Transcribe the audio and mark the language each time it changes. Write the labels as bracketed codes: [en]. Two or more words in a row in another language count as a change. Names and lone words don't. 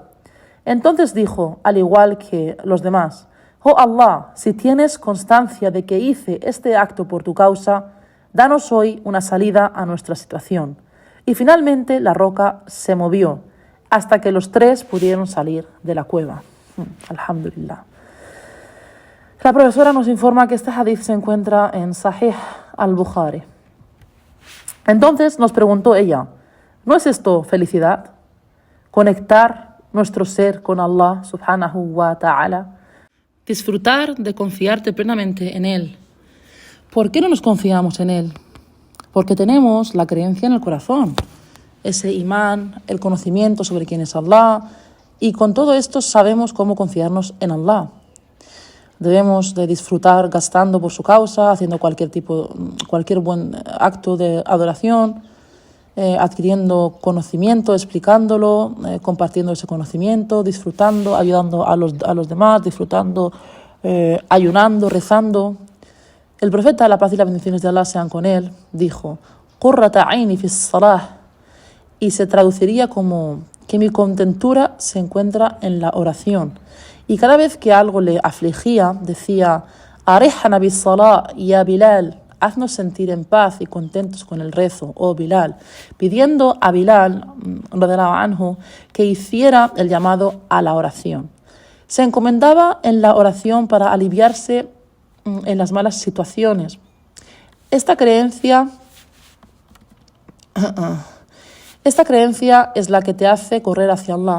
[es] Entonces dijo, al igual que los demás, oh Allah, si tienes constancia de que hice este acto por tu causa, danos hoy una salida a nuestra situación. Y finalmente la roca se movió hasta que los tres pudieron salir de la cueva. Alhamdulillah. La profesora nos informa que este hadith se encuentra en Sahih al-Bukhari. Entonces nos preguntó ella, ¿no es esto felicidad? Conectar nuestro ser con Allah [ar] سبحانه وتعالى. [es] Disfrutar de confiarte plenamente en Él. ¿Por qué no nos confiamos en Él? Porque tenemos la creencia en el corazón, ese imán, el conocimiento sobre quién es Allah, y con todo esto sabemos cómo confiarnos en Allah. Debemos de disfrutar gastando por su causa, haciendo cualquier buen acto de adoración, adquiriendo conocimiento, explicándolo, compartiendo ese conocimiento, disfrutando, ayudando a los demás, disfrutando, ayunando, rezando. El profeta, la paz y las bendiciones de Allah sean con él, dijo, [ar] قرة عيني في الصلاة, [es] y se traduciría como que mi contentura se encuentra en la oración. Y cada vez que algo le afligía, decía, [ar] أرحنا بالصلاة يا بلال, [es] haznos sentir en paz y contentos con el rezo, oh Bilal, pidiendo a Bilal, [ar] رضي الله عنه, [es] que hiciera el llamado a la oración. Se encomendaba en la oración para aliviarse en las malas situaciones. Esta creencia es la que te hace correr hacia Allah.